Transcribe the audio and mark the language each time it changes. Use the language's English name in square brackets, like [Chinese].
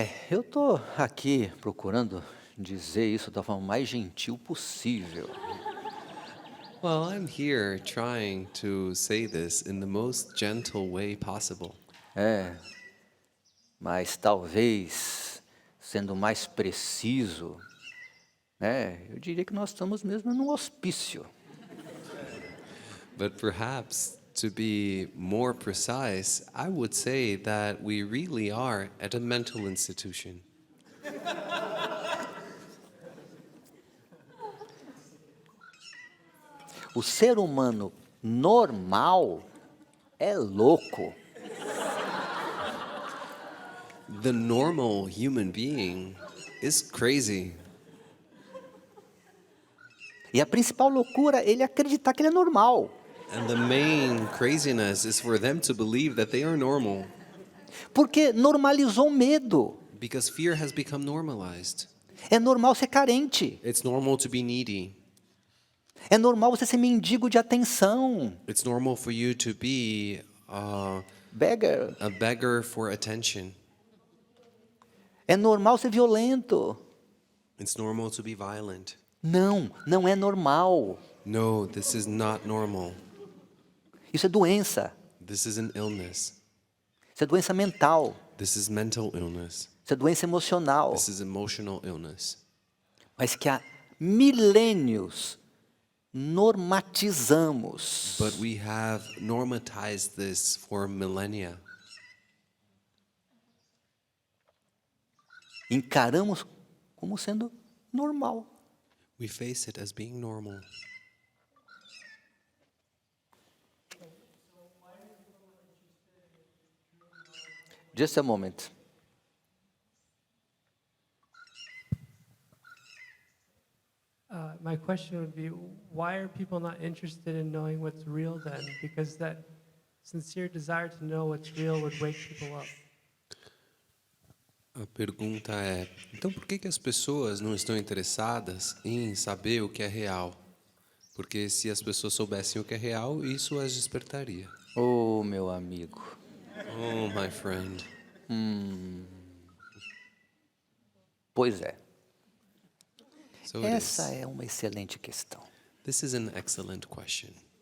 [Portuguese] Eu estou aqui procurando dizer isso da forma mais gentil possível. [English] Well, I'm here trying to say this in the most gentle way possible. [Portuguese] Mas talvez, sendo mais preciso, eu diria que nós estamos mesmo num hospício. [English] But perhaps, to be more precise, I would say that we really are at a mental institution. [Portuguese] O ser humano normal é louco. [English] The normal human being is crazy. [Portuguese] E a principal loucura é ele acreditar que ele é normal. [English] And the main craziness is for them to believe that they are normal. [Portuguese] Porque normalizou o medo. [English] Because fear has become normalized. [Portuguese] É normal ser carente. [English] It's normal to be needy. [Portuguese] É normal você ser mendigo de atenção. [English] It's normal for you to be Beggar. a beggar for attention. [Portuguese] É normal ser violento. [English] It's normal to be violent. [Portuguese] Não é normal. [English] No, this is not normal. [Portuguese] Isso é doença. [English] This is an illness. [Portuguese] Isso é doença mental. [English] This is mental illness. [Portuguese] Isso é doença emocional. [English] This is emotional illness. [Portuguese] Mas que há milênios normatizamos. [English] But we have normatized this for millennia. [Portuguese] Encaramos como sendo normal. [English] We face it as being normal. Just a moment. My question would be, why are people not interested in knowing what's real then? Because that sincere desire to know what's real would wake people up. [Portuguese] A pergunta é, então por que as pessoas não estão interessadas em saber o que é real? Porque se as pessoas soubessem o que é real, isso as despertaria. Oh, meu amigo. [English] Oh, my friend. [Portuguese] Pois é. [English] So it [Portuguese] Essa [English] is. [Portuguese] é uma excelente questão. [English] This is an excellent question.